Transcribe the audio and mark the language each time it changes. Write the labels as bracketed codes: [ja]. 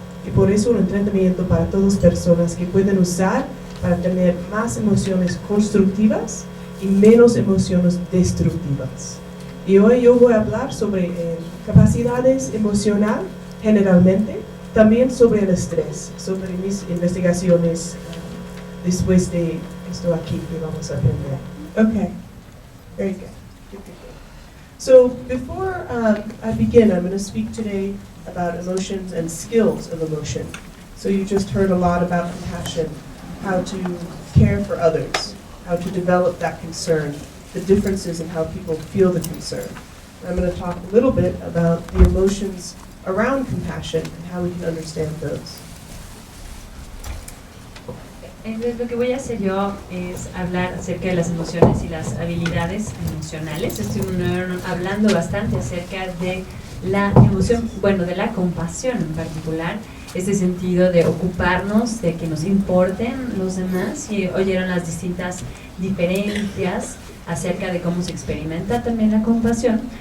[es] Y por eso un tratamiento para todas personas que pueden usar para tener más emociones constructivas y menos emociones destructivas. Y hoy yo voy a hablar sobre capacidades emocionales generalmente, también sobre el estrés, sobre mis investigaciones después de esto aquí que vamos a aprender. [en] Okay, very good. Good. So before I begin, I'm going to speak today about emotions and skills of emotion. So you just heard a lot about compassion, how to care for others, how to develop that concern, the differences in how people feel the concern. And I'm going to talk a little bit about the emotions around compassion and how we can understand those. [es] Entonces lo que voy a hacer yo es hablar acerca de las emociones y las habilidades emocionales. Estoy hablando bastante acerca de la emoción, bueno, de la compasión en particular, este sentido de ocuparnos, de que nos importen los demás, y oyeron las distintas diferencias acerca de cómo se experimenta también la compasión.